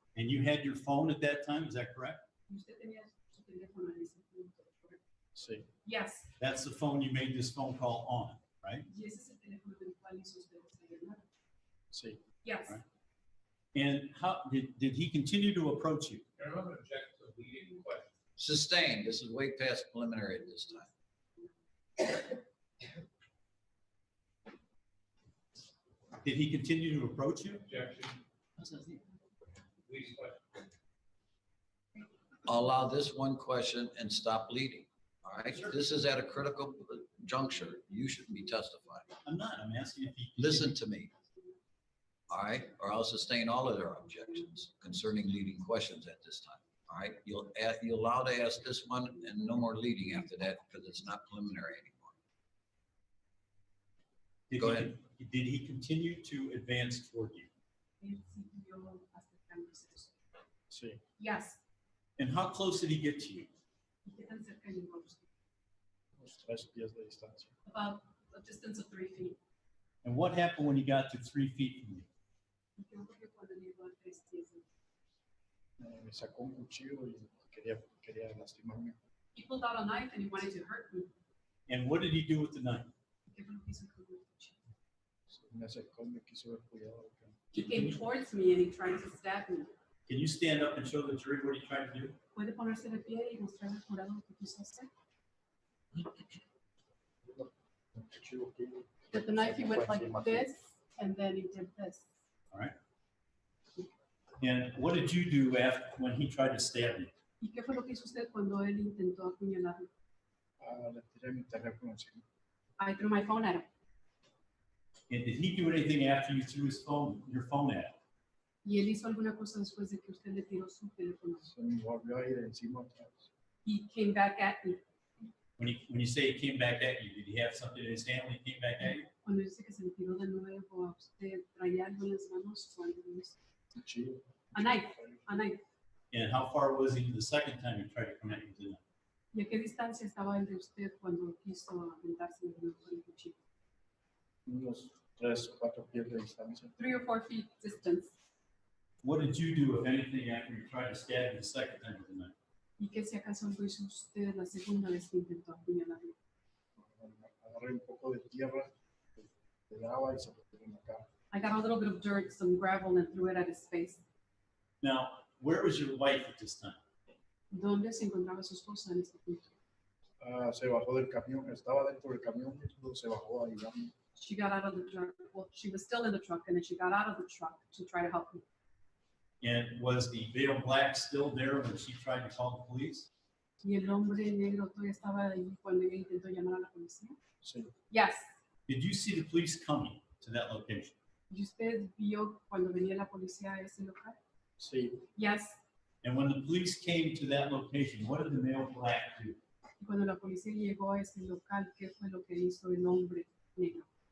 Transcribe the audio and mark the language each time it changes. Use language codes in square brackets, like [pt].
[en] And you had your phone at that time, is that correct? [es] Usted tenía su teléfono en ese punto, ¿correcto? Sí. [en] Yes. That's the phone you made this phone call on, right? [es] Y ese es el teléfono del cual hizo usted esa llamada. Sí. [en] Yes. Right. And how did he continue to approach you? Your Honor, I'm going to object to the leading question. Sustained. This is way past preliminary at this time. Did he continue to approach you? Objection. Please question. I'll allow this one question and stop leading. All right, this is at a critical juncture. You shouldn't be testifying. I'm not. I'm asking if he. Listen to me. All right, or I'll sustain all of their objections concerning leading questions at this time. All right, you'll allow to ask this one and no more leading after that because it's not preliminary anymore. Go ahead. Did he continue to advance toward you? [es] Él siguió acercándose. Sí. [en] Yes. And how close did he get to you? [es] ¿Y qué tan cerca llegó a usted? Unos 3 pies de distancia. [en] About a distance of 3 feet. And what happened when he got to 3 feet from you? [es] ¿Y qué ocurrió cuando llegó a 3 pies? Me sacó un cuchillo y quería lastimarme. [en] He pulled out a knife and he wanted to hurt me. And what did he do with the knife? [es] ¿Qué fue lo que hizo con el cuchillo? Me acercó y me quiso ver cuidado. [en] He came towards me and he tried to stab me. Can you stand up and show the jury what he tried to do? [es] ¿Puede ponerse de pie y mostrar al jurado lo que quiso hacer? [en] With the knife he went like this and then he did this. All right. And what did you do after when he tried to stab you? [es] ¿Y qué fue lo que hizo usted cuando él intentó apuñalarme? Le tiré mi teléfono encima. [en] I threw my phone at him. And did he do anything after you threw your phone at him? [es] ¿Y él hizo alguna cosa después de que usted le tiró su teléfono? Se me volvió a ir encima otra vez. [en] He came back at me. When you say he came back at you, did he have something in his hand when he came back at you? [es] Cuando dice que se le tiró de nuevo a usted, traía algo en las manos cuando hizo. Cuchillo. [en] A knife, a knife. And how far was he the second time he tried to come at you with the knife? [es] ¿Y a qué distancia estaba el de usted cuando quiso aventarse de nuevo con el cuchillo? Unos 3 o 4 pies de distancia. [en] 3 or 4 feet distance. What did you do, if anything, after you tried to stab you the second time with the knife? [es] ¿Y qué si acaso lo hizo usted la segunda vez que intentó apuñalarme? Agarré un poco de tierra, de agua y se lo tiré en la cara. [en] I got a little bit of dirt, some gravel, and threw it at his face. Now, where was your wife at this time? [es] ¿Dónde se encontraba su esposa en este punto? Se bajó del camión, estaba dentro del camión y luego se bajó a ayudarme. [en] She got out of the truck. Well, she was still in the truck, and then she got out of the truck to try to help me. And was the veil black still there when she tried to call the police? [es] ¿Y el hombre negro todavía estaba ahí cuando ella intentó llamar a la policía? Sí. [en] Yes. Did you see the police coming to that location? [es] ¿Y usted vio cuando venía la policía a ese local? Sí. [en] Yes. And when the police came to that location, what did the male black do? [es] Y cuando la policía llegó a ese local, ¿qué fue lo que hizo el hombre negro?